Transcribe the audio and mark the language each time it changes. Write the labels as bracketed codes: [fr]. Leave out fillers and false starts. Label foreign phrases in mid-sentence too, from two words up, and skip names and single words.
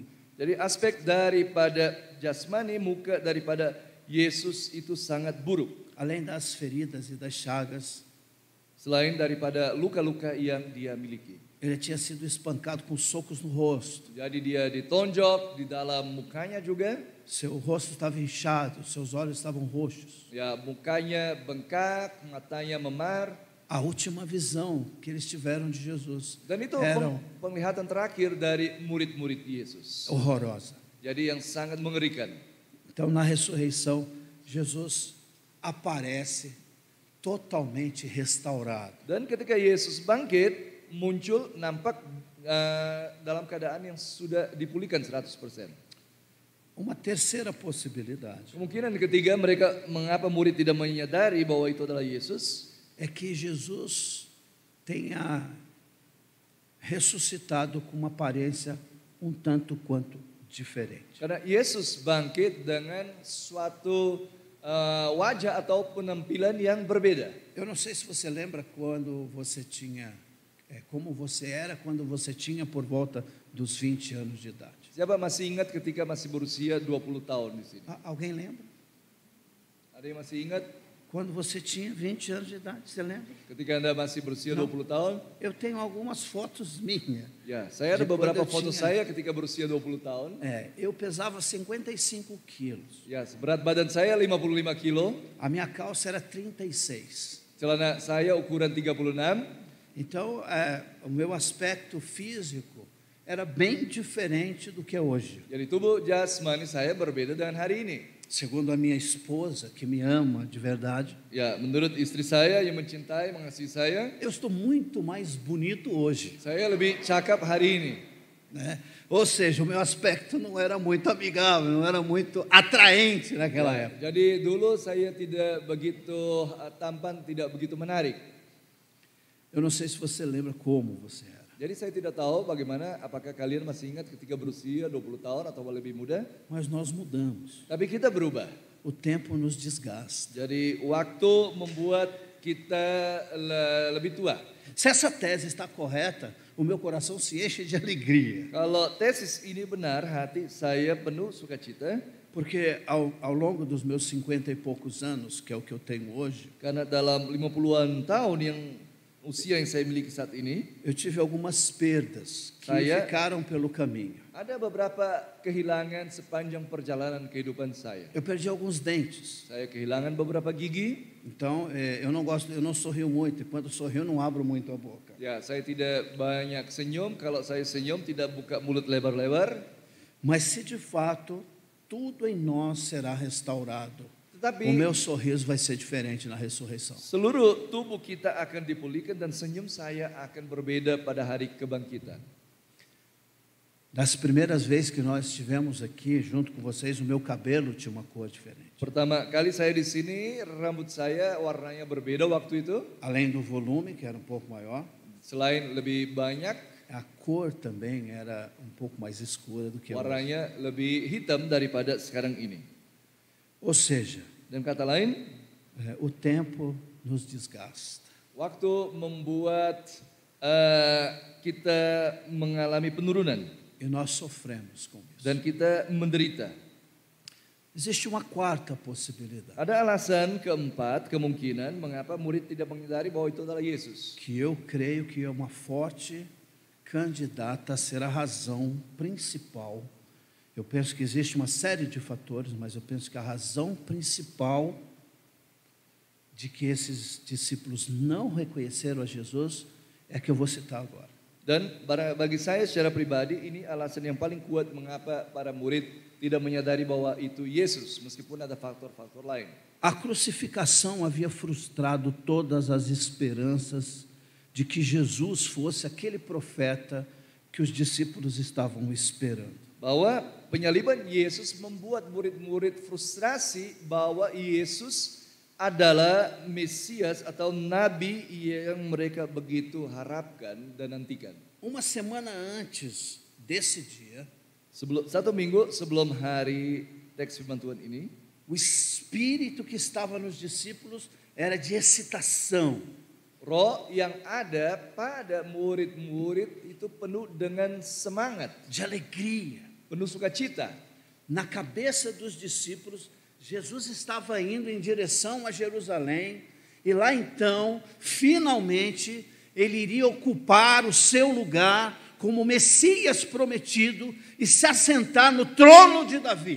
[id] Jadi aspek daripada jasmani, muka daripada Yesus itu sangat buruk. [pt] Além das feridas e das chagas, [id] Selain daripada luka-luka yang dia miliki. [pt] ele tinha sido espancado com socos no rosto. [id] Jadi dia ditonjok di dalam mukanya juga. [pt] Seu rosto estava inchado, seus olhos estavam roxos. [id] Ya, mukanya bengkak, matanya memar. [pt] a última visão que eles tiveram de Jesus [id] Dan itu [pt] era [id] penglihatan terakhir dari murid-murid Yesus. [pt] horrorosa. [id] Jadi yang sangat mengerikan. [pt] Então, na ressurreição, Jesus aparece totalmente restaurado. [id] Dan ketika Yesus bangkit, muncul nampak dalam keadaan yang sudah dipulihkan 100%. [pt] Uma terceira possibilidade [id] Kemungkinan ketiga mereka mengapa murid tidak menyadari bahwa itu adalah Yesus, [pt] é que Jesus tenha ressuscitado com uma aparência um tanto quanto diferente. [id] karena Yesus bangkit dengan suatu wajah atau penampilan yang berbeda. [pt] Eu não sei se você lembra quando você tinha, como você era quando você tinha por volta dos 20 anos de idade. [id] Siapa masih ingat ketika masih berusia 20 tahun di sini? [pt] Alguém lembra? [id] Ada yang masih ingat [pt] Quando você tinha 20 anos de idade, você lembra? [id] ketika Anda masih berusia [pt] Não. [id] 20 tahun? [pt] Eu tenho algumas fotos minhas. [id] Ya, saya ada Jadi beberapa [pt] quando eu [id] foto [pt] tinha- [id] saya ketika berusia 20 tahun. [pt] Eu pesava 55 quilos. [id] Ya, berat badan saya 55 kilo, [pt] A minha calça era 36. [id] celana saya ukuran 36. [pt] Então, o meu aspecto físico era bem diferente do que é hoje. [id] Jadi tubuh jasmani saya berbeda dengan hari ini. [pt] Segundo a minha esposa, que me ama de verdade, [id] Ya, menurut istri saya yang mencintai, mengasihi saya, [pt] eu estou muito mais bonito hoje, [id] saya lebih cakap hari ini. [pt] né? Ou seja, o meu aspecto não era muito amigável, não era muito atraente naquela [id] Ya, [pt] época. [id] jadi dulu saya tidak begitu tampan, tidak begitu menarik. [pt] Eu não sei se você lembra como você era. [id] Jadi saya tidak tahu bagaimana, apakah kalian masih ingat ketika berusia 20 tahun atau lebih muda? [pt] Mas nós mudamos. [id] Tapi kita berubah. [pt] O tempo nos desgasta. [id] Jadi waktu membuat kita lebih tua. [pt] Se essa tese está correta, o meu coração se enche de alegria. [id] Kalau tesis ini benar, hati saya penuh sukacita. [pt] Porque ao longo dos meus 50 e poucos anos, que é o que eu tenho hoje, [id] Karena dalam 50-an tahun yang usia yang saya miliki saat ini, [pt] eu tive algumas perdas que [id] Saya- [pt] ficaram pelo caminho. [id] ada beberapa kehilangan sepanjang perjalanan kehidupan saya. [pt] Eu perdi alguns dentes. [id] Saya kehilangan beberapa gigi. [pt] Então, eu não sorrio muito. E quando sorrio, não abro muito a boca. [id] Ya, saya tidak banyak senyum. Kalau saya senyum, tidak buka mulut lebar-lebar. [pt] Mas se de fato tudo em nós será restaurado, [id] Tetapi [pt] o meu sorriso vai ser diferente na ressurreição. [id] seluruh tubuh kita akan dipulihkan dan senyum saya akan berbeda pada hari kebangkitan. [pt] Das primeiras vezes que nós estivemos aqui junto com vocês, o meu cabelo tinha uma cor diferente. [id] Pertama kali saya di sini, rambut saya warnanya berbeda waktu itu. [pt] Além do volume, que era um pouco maior, [id] Selain lebih banyak, [pt] a cor também era um pouco mais escura do que hoje. [id] warnanya lebih hitam daripada sekarang ini. [pt] Ou seja, [id] Dan kata lain, [pt] o tempo nos desgasta. [id] waktu membuat kita mengalami penurunan [pt] E nós sofremos com isso. [id] dan kita menderita. [pt] Existe uma quarta possibilidade, [id] Ada alasan keempat, kemungkinan mengapa murid tidak menyadari bahwa itu adalah Yesus. [pt] que eu creio que é uma forte candidata a ser a razão principal. Eu penso que existe uma série de fatores, mas eu penso que a razão principal de que esses discípulos não reconheceram a Jesus é que eu vou citar agora. [id] Dan bagi saya secara pribadi ini alasan yang paling kuat mengapa para murid tidak menyadari bahwa itu Yesus meskipun ada faktor-faktor lain. [pt] A crucificação havia frustrado todas as esperanças de que Jesus fosse aquele profeta que os discípulos estavam esperando. [id] Bahwa penyaliban Yesus membuat murid-murid frustrasi bahwa Yesus adalah Mesias atau Nabi yang mereka begitu harapkan dan nantikan. [pt] Uma semana antes desse dia, [id] Satu minggu sebelum hari teks firman Tuhan ini, [pt] o espírito que estava nos discípulos era de excitação. [id] roh yang ada pada murid-murid itu penuh dengan semangat, [pt] De alegria. [id] penuh sukacita. [pt] Na cabeça dos discípulos, Jesus estava indo em direção a Jerusalém, e lá então, finalmente, ele iria ocupar o seu lugar como Messias prometido e se assentar no trono de Davi.